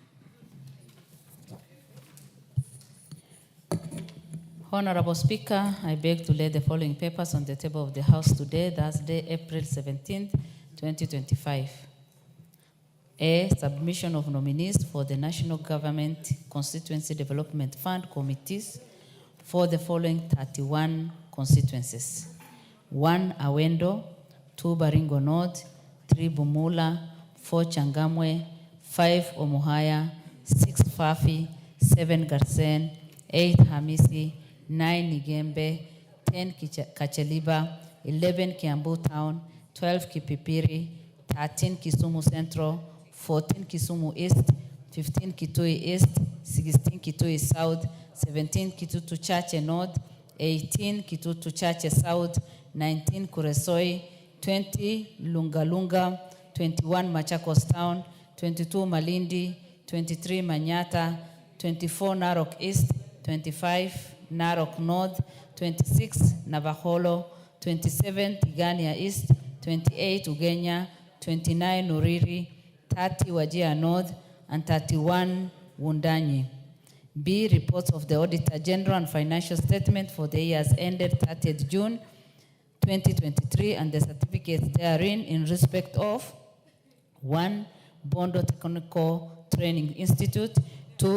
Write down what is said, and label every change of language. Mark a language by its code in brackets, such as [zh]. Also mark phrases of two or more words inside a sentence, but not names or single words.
[en] Honorable Speaker, I beg to lay the following papers on the table of the House today, Thursday, April 17th, 2025. A, submission of nominees for the National Government Constituency Development Fund committees for the following 31 constituencies: 1 Awendo, 2 Baringo North, 3 Bumula, 4 Changamwe, 5 Omuhaya, 6 Fafi, 7 Garsen, 8 Hamisi, 9 Nigembe, 10 Kacheliba, 11 Kiambu Town, 12 Kipipiri, 13 Kisumu Central, 14 Kisumu East, 15 Kitui East, 16 Kitui South, 17 Kitutu Chache North, 18 Kitutu Chache South, 19 Kuresoi, 20 Lungalunga, 21 Machakos Town, 22 Malindi, 23 Manyata, 24 Narok East, 25 Narok North, 26 Navaholo, 27 Tigania East, 28 Ugenya, 29 Uriri, 30 Wajir North, and 31 Wundanyi. B, reports of the Auditor General and financial statement for the years ended 30th June 2023 and the certificates therein in respect of 1. Bondo Technical Training Institute, 2.